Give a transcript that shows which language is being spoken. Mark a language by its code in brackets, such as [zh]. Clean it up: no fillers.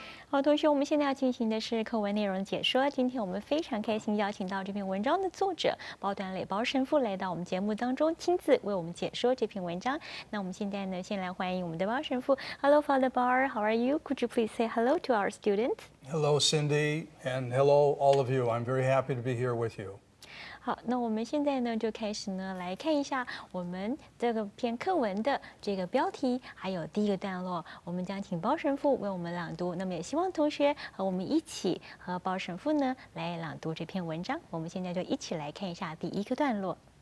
[zh] 好，同学，我们现在要进行的是课文内容解说。今天我们非常开心邀请到这篇文章的作者包端磊包神父来到我们节目当中，亲自为我们解说这篇文章。那我们现在呢，先来欢迎我们的包神父。 [en] Hello, Father Bar, how are you? Could you please say hello to our students? Hello, Cindy, and hello, all of you. I'm very happy to be here with you. [zh] 好，那我们现在呢就开始呢来看一下我们这个篇课文的这个标题，还有第一个段落，我们将请包神父为我们朗读。那么也希望同学和我们一起和包神父呢来朗读这篇文章。我们现在就一起来看一下第一个段落。